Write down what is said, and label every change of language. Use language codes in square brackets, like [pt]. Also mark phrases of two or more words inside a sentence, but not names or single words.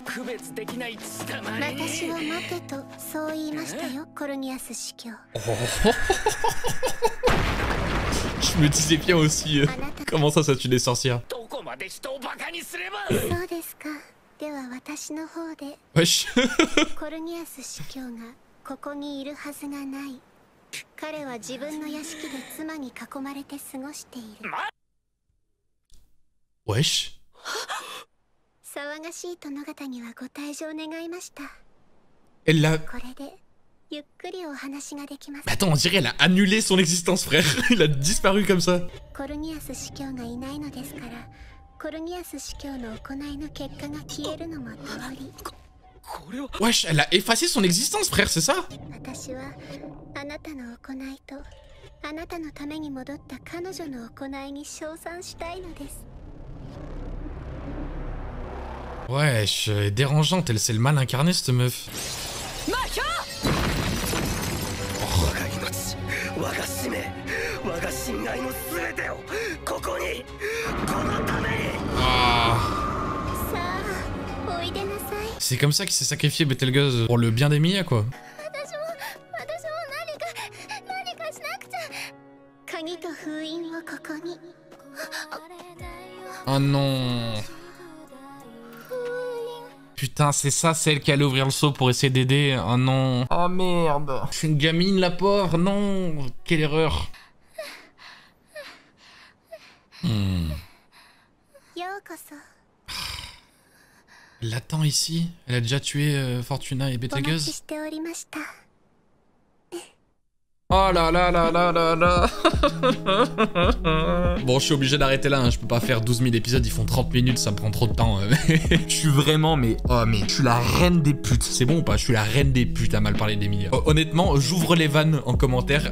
[ja] 区別できない血たまり。私は待てとそう言いましたよ、コルニアス司教。 [fr] Je me disais bien aussi, comment ça tue des sorcières? [ja] どこまで人をバカにすれば。そうですか。では私の方で [fr] Wesh. [ja] コルニアス司教がここにいるはずがない。彼は自分の屋敷で妻に囲まれて過ごしている。 [fr] Wesh. [ja] 騒がしい殿方にはご退場願いました。 [fr] Elle l'a... [ja] これでゆっくりお話ができます。 [fr] Mais attends, on dirait elle a annulé son existence, frère. Il a disparu comme ça. [ja] コルニアス司教がいないのですから、コルニアス司教の行いの結果が消えるのも通り。 [fr] Wesh, elle a effacé son existence, frère, c'est ça? [ja] 私はあなたの行いとあなたのために戻った彼女の行いに称賛したいのです。 [fr] Wesh, elle est dérangeante, elle c'est le mal incarné cette meuf. [ja] 我が使命、我が信頼の全てをここに、このために。 Ah. さあ、おいでなさい。 [fr] C'est comme ça qu'il s'est sacrifié Betelgeuse pour le bien d'Emilia, quoi. [ja] 私も何かしなくちゃ。鍵と封印をここに。 [fr] Oh non. Putain, c'est ça celle qui allait ouvrir le seau pour essayer d'aider. Oh non. Oh merde. C'est une gamine la pauvre. Non. Quelle erreur. [ja] ようこそ。 [fr] Elle l'attend ici. Elle a déjà tué Fortuna et [ja] お待ち Betelgeuse. しておりました。 [fr] Oh là là là là là là. Bon, je suis obligé d'arrêter là, hein. Je peux pas faire 12 000 épisodes, ils font 30 minutes, ça me prend trop de temps. Je suis vraiment, mais... Oh, mais je suis la reine des putes. C'est bon ou pas? Je suis la reine des putes à mal parler d'Emilia. Honnêtement, j'ouvre les vannes en commentaire.